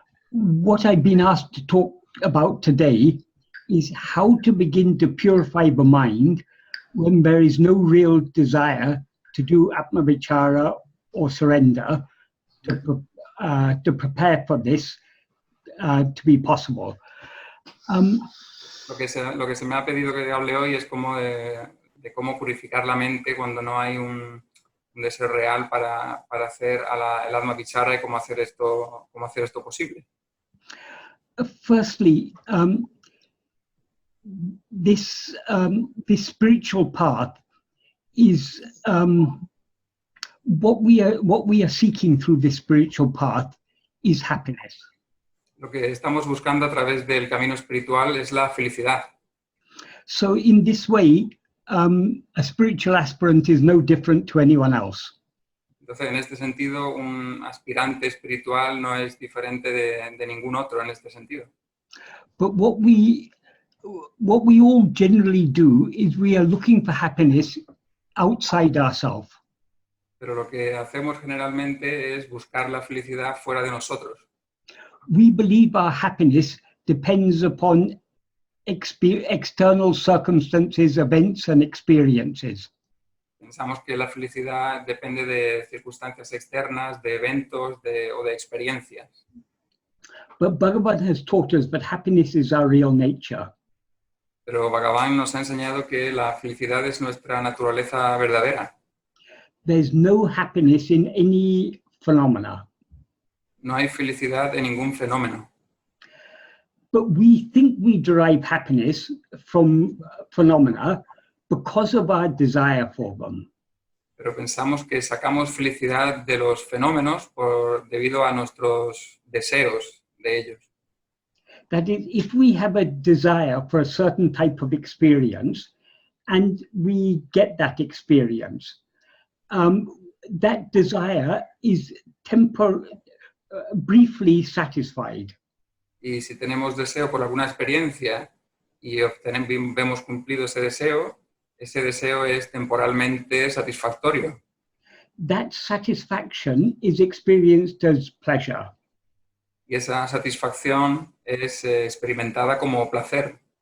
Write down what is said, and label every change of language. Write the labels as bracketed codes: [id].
[en] what I've been asked to talk about today is how to begin to purify the mind when there is no real desire to do Atma-vichara or surrender to prepare for this to be possible. [es] Lo que se me ha pedido que hable hoy es como de cómo purificar la mente cuando no hay un deseo real para hacer el Atma-vichara y cómo hacer esto posible. [en] Firstly, this spiritual path is what we are seeking through this spiritual path is happiness. [es] Lo que estamos buscando a través del camino espiritual es la felicidad. [en] So in this way, a spiritual aspirant is no different to anyone else. [es] Entonces, en este sentido, un aspirante espiritual no es diferente de ningún otro en este sentido. [en] But what we all generally do is we are looking for happiness outside ourselves. [es] Pero lo que hacemos generalmente es buscar la felicidad fuera de nosotros. [en] We believe our happiness depends upon external circumstances, events, and experiences. [es] Pensamos que la felicidad depende de circunstancias externas, de eventos o de experiencias. [en] But Bhagavan has taught us that happiness is our real nature. [es] Pero Bhagavan nos ha enseñado que la felicidad es nuestra naturaleza verdadera. [en] There's no happiness in any phenomena. [es] No hay felicidad en ningún fenómeno. [en] But we think we derive happiness from phenomena because of our desire for them. [es] Pero pensamos que sacamos felicidad de los fenómenos debido a nuestros deseos de ellos. [en] That is, if we have a desire for a certain type of experience and we get that experience, that desire is briefly satisfied. [es] Y si tenemos deseo por alguna experiencia y vemos cumplido ese deseo es temporalmente satisfactorio. [en] That satisfaction is experienced as pleasure. [es] Y esa satisfacción es experimentada como placer.